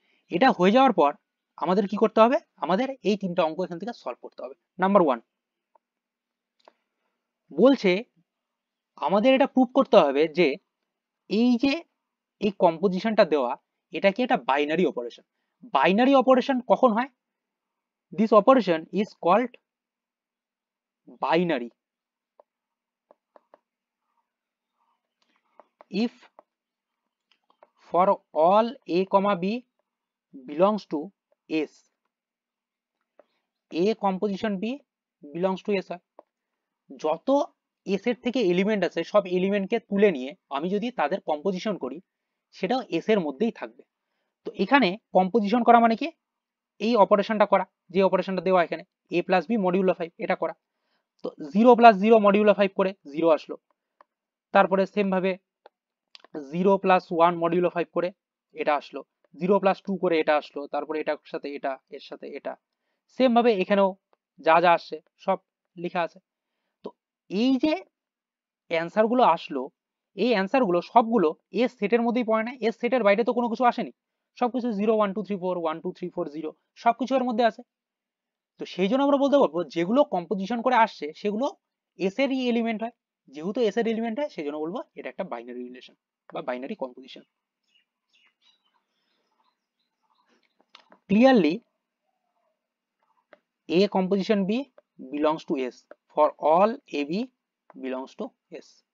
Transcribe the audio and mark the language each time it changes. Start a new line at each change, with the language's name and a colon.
Bangla: এটা হয়ে যাওয়ার পর আমাদের কি করতে হবে, আমাদের এই তিনটা অঙ্ক এখান থেকে সলভ করতে হবে। নাম্বার 1 বলছে আমাদের এটা প্রুভ করতে হবে যে এই যে এই কম্পোজিশনটা দেওয়া, এটা কি একটা বাইনারি অপারেশন। বাইনারি অপারেশন কখন হয়,
English: this operation is called binary if for all a comma b belongs to s, a composition b belongs to s
Bangla: হয়। যত s এর থেকে এলিমেন্ট আছে সব এলিমেন্টকে তুলে নিয়ে আমি যদি তাদের কম্পোজিশন করি সেটাও s এর মধ্যেই থাকবে। তো এখানে কম্পোজিশন করা মানে কি, এই অপারেশনটা করা, যে অপারেশনটা দেওয়া এখানে a প্লাস বি মডিউলো 5, এটা করা। তো 0 প্লাস 0 মডিউলো 5 করে 0 আসলো, তারপরে সেম ভাবে 0 প্লাস 1 মডিউলো 5 করে এটা আসলো, 0 প্লাস 2 করে এটা আসলো, তারপরে এটার সাথে এটা, এর সাথে এটা, সেম ভাবে এখানেও যা যা আসছে সব লেখা আছে। তো এই যে অ্যান্সার গুলো আসলো, এই অ্যান্সার গুলো সবগুলো এস সেটের মধ্যেই পড়ে না, এস সেটের বাইরে তো কোনো কিছু আসেনি, সবকিছু 0 1 2 3 4 1 2 3 4 0 সবকিছু এর মধ্যে আছে। তো সেই জন্য আমরা বলতে পারবো যেগুলো কম্পোজিশন করে আসছে সেগুলো এস এরই এলিমেন্ট হয়, যেহেতু এস এর এলিমেন্ট হয় সেই জন্য বলবো এটা একটা বাইনারি রিলেশন বা binary composition.
English: Clearly, A composition B belongs to S for all AB belongs to S.